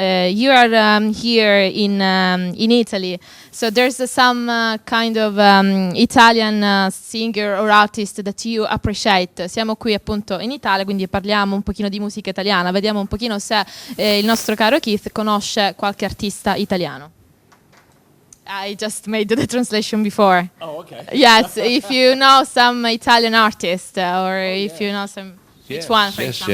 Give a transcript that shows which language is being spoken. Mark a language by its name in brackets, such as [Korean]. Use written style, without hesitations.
[English] You are here in Italy, so there's some kind of Italian singer or artist that you appreciate. [Italian] Siamo qui appunto in Italia, quindi parliamo un pochino di musica italiana, vediamo un pochino se il nostro caro Keith conosce qualche artista italiano. [English] I just made the translation before. Oh, okay. Yes, if you know some Italian artist or if you know some, which one, for example?